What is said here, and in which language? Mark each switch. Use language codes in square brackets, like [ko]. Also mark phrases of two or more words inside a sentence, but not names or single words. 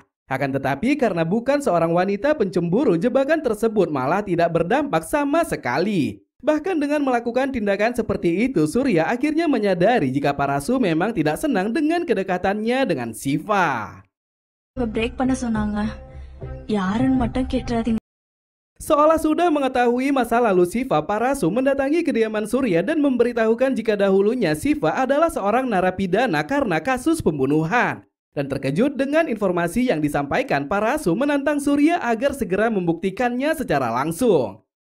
[id] Akan tetapi karena bukan seorang wanita pencemburu, jebakan tersebut malah tidak berdampak sama sekali. Bahkan dengan melakukan tindakan seperti itu, Surya akhirnya menyadari jika Parasu memang tidak senang dengan kedekatannya dengan Siva. [ta] Break பண்ண சொன்னாங்க. யாருன்னு மட்டும் கேட்றாதீங்க. [id] Seolah sudah mengetahui masa lalu Siva, Parasu mendatangi kediaman Surya dan memberitahukan jika dahulunya Siva adalah seorang narapidana karena kasus pembunuhan. Dan terkejut dengan informasi yang disampaikan, Parasu menantang Surya agar segera membuktikannya secara langsung.